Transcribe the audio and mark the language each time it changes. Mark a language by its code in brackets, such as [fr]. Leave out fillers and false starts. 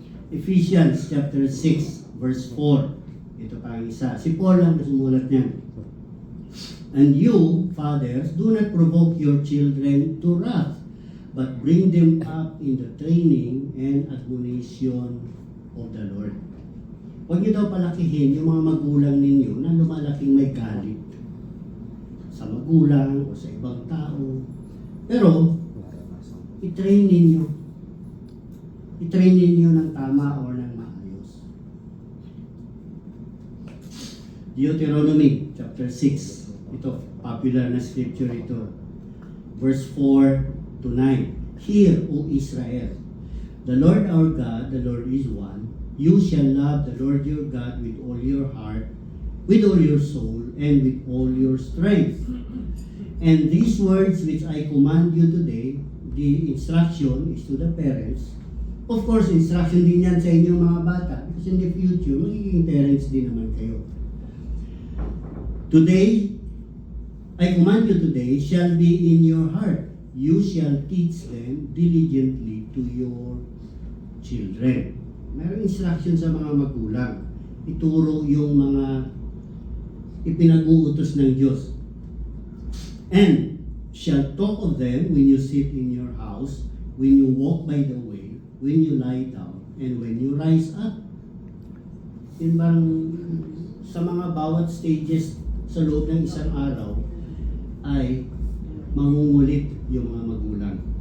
[en] Ephesians chapter 6 verse 4. [tl] Ito pa ang isa. Si Paul ang sumulat niyan. [en] And you, fathers, do not provoke your children to wrath, but bring them up in the training and admonition of the Lord. [tl] Huwag niyo daw palakihin yung mga magulang ninyo na lumalaking may galit sa magulang o sa ibang tao. Pero, i-train ninyo. I-train ninyo ng tama o ng maayos. Deuteronomy chapter 6. Ito, popular na scripture ito. [en] Verse 4 to 9. Hear, O Israel, the Lord our God, the Lord is one. You shall love the Lord your God with all your heart, with all your soul, and with all your strength. And these words which I command you today, the instruction is to the parents. Of course, [tl] instruction din yan sa inyong mga bata. [en] Because in the future, [tl] magiging parents din naman kayo. [en] Today, I command you today, shall be in your heart. You shall teach them diligently to your children. [tl] Mayroong instruction sa mga magulang. Ituro yung mga ipinag-uutos ng Diyos. [en] And shall talk of them when you sit in your house, when you walk by the way, when you lie down, and when you rise up. [tl] Yun bang sa mga bawat stages sa loob ng isang araw, ay mangungulit yung mga magulang.